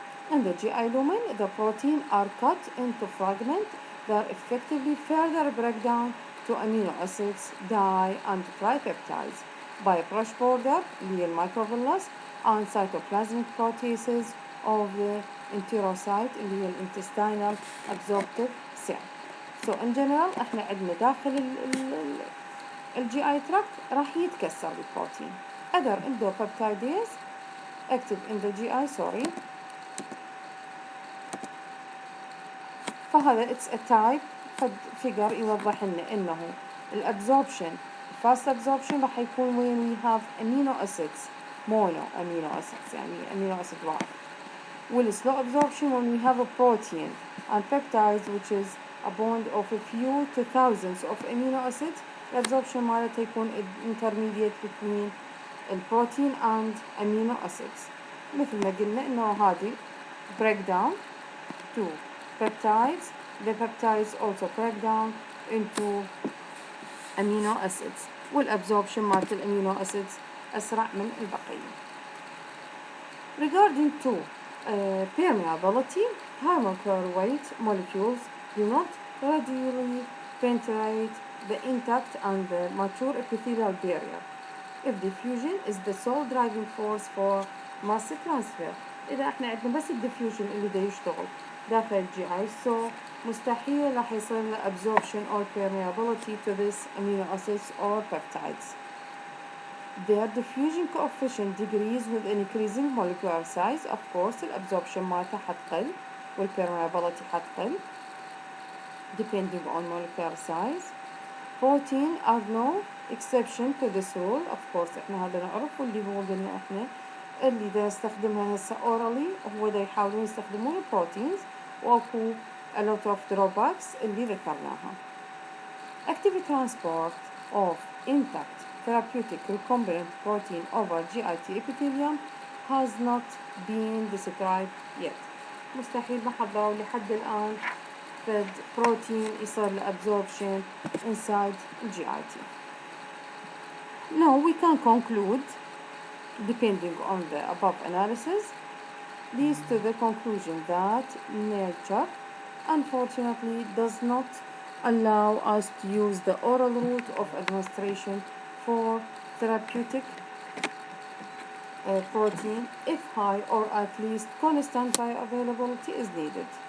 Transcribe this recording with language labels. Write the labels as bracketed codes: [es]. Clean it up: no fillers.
[en] In the GI lumen, the protein are cut into fragments that effectively further break down to amino acids, di and tripeptides by brush border, the microvillus, and cytoplasmic proteases of the enterocyte, [ar] اللي هي [en] intestinal absorptive cell. So in general [ar] احنا عندنا داخل ال GI tract راح يتكسر البروتين. [en] Other endopeptidase active in the GI فهذا it's a type figure [ar] يوضح لنا انه الابزوربشن [en] fast absorption راح يكون when we have amino acids mono amino acids يعني amino acid واحد. والslow absorption when we have a protein and peptides which is a bond of a few to thousands of amino acids. [ar] الابزوربشن مالته يكون [en] intermediate between البروتين and amino acids. [ar] مثل ما قلنا إنه هذه break down to peptides. [en] The peptides also break down into amino acids. [ar] والabsorption مالت الامينو acids أسرع من البقية. [en] Regarding to permeability, high weight molecules do not readily penetrate the intact and the mature epithelial barrier if diffusion is the sole driving force for mass transfer. [ar] إذا احنا عندنا بس الديفيوجن اللي دا يشتغل داخل الجي اي so مستحيل راح يصير له absorption [en] or permeability to this amino acids or peptides. Their diffusion coefficient decreases with increasing molecular size. Of course [ar] الabsorption مالته حتقل والpermeability حتقل [en] depending on molecular size. Protein are no exception to this rule. Of course [ar] احنا هذا نعرف واللي هو قلنا احنا اللي دا يستخدمها هسه orally هو دا يحاولون يستخدمون البروتينز واكو [en] a lot of drawbacks [ar] اللي ذكرناها. [en] Active transport of intact therapeutic recombinant protein over GIT epithelium has not been described yet. [ar] مستحيل ما حضروا لحد الآن فد بروتين يصير له absorption inside GIT. [en] Now we can conclude, depending on the above analysis, leads to the conclusion that nature unfortunately does not allow us to use the oral route of administration for therapeutic protein if high or at least constant bioavailability is needed.